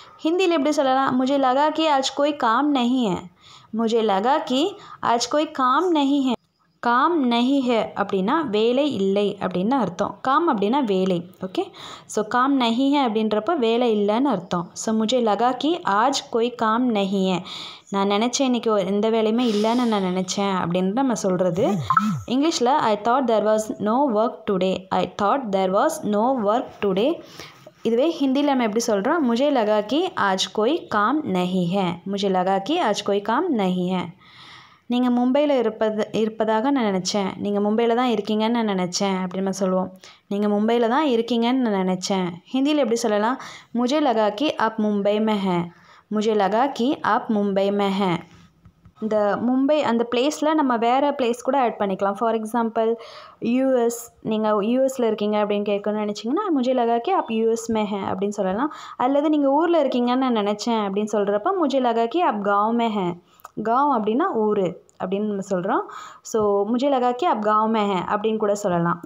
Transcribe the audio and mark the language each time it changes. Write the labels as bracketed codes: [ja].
[ta] ஹிந்தியில் எப்படி சொல்லலாம், [hi] मुझे लगा कि आज कोई काम नहीं है, मुझे लगा कि आज कोई काम नहीं है. [ta] काम नहीं है அப்படின்னா வேலை இல்லை அப்படின்னு அர்த்தம், काम அப்படின்னா வேலை. ஓகே, ஸோ काम नहीं है அப்படின்றப்ப வேலை இல்லைன்னு அர்த்தம். ஸோ [hi] मुझे लगा कि आज कोई काम नहीं है, [ta] நான் நினச்சேன் இன்றைக்கி எந்த வேலையுமே இல்லைன்னு நான் நினச்சேன் அப்படின்னு நம்ம சொல்கிறது. [en] இங்கிலீஷில் I thought there was no work today, I thought there was no work today. [ta] இதுவே ஹிந்தியில் நம்ம எப்படி சொல்கிறோம், [hi] मुझे लगा कि आज कोई काम नहीं है, मुझे लगा कि आज कोई काम नहीं है. [ta] நீங்கள் மும்பையில் இருப்பதாக நான் நினச்சேன், நீங்கள் மும்பையில் தான் இருக்கீங்கன்னு நான் நினச்சேன் அப்படின்னு நம்ம சொல்லுவோம். நீங்கள் மும்பையில் தான் இருக்கீங்கன்னு நான் நினச்சேன். ஹிந்தியில் எப்படி சொல்லலாம், [hi] मुझे लगा कि आप मुंबई में हैं, मुझे लगा कि आप मुंबई में हैं. [ta] இந்த மும்பை அந்த பிளேஸில் நம்ம வேறு பிளேஸ் கூட ஆட் பண்ணிக்கலாம். ஃபார் எக்ஸாம்பிள் யூஎஸ், நீங்கள் யூஎஸில் இருக்கீங்க அப்படின்னு கேட்கணும்னு நினச்சிங்கன்னா [hi] முஜே லகா கி ஆப் யூஎஸ் மே ஹே [ta] அப்படின்னு சொல்லலாம். அல்லது நீங்கள் ஊரில் இருக்கீங்கன்னு நான் நினச்சேன் அப்படின்னு சொல்கிறப்ப [hi] முஜே லகா கி ஆப் காவ் மே ஹே. [ta] காவ் அப்படின்னா ஊர் அப்படின்னு நம்ம சொல்கிறோம். ஸோ [hi] முஜே லகா கி ஆப் காவ் மே ஹே [ta] அப்படின்னு கூட சொல்லலாம்.